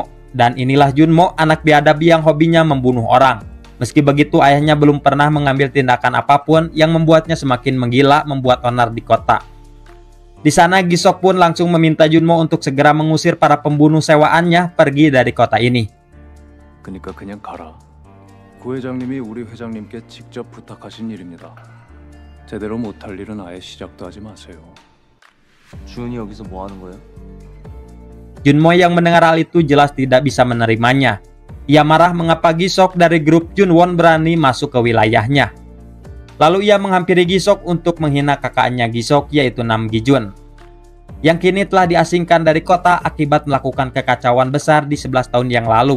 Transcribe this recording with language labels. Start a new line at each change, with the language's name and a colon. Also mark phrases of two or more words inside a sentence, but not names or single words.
Indonesian: Dan inilah Junmo, anak biadab yang hobinya membunuh orang. Meski begitu, ayahnya belum pernah mengambil tindakan apapun yang membuatnya semakin menggila membuat onar di kota. Di sana, Gi-sok pun langsung meminta Junmo untuk segera mengusir para pembunuh sewaannya pergi dari kota ini.
Korean: 그러니까 그냥 가라. 구회장님이 우리 회장님께 직접 부탁하신 일입니다. 제대로 못할 일은 아예 시작도 하지 마세요. 주은이 여기서 뭐 하는 거예요?
Indonesian: Junmo yang mendengar hal itu jelas tidak bisa menerimanya. Ia marah mengapa Gi-sok dari grup Junwon berani masuk ke wilayahnya. Lalu ia menghampiri Gi-sok untuk menghina kakaknya Gi-sok, yaitu Nam Gi-jun, yang kini telah diasingkan dari kota akibat melakukan kekacauan besar di 11 tahun yang lalu.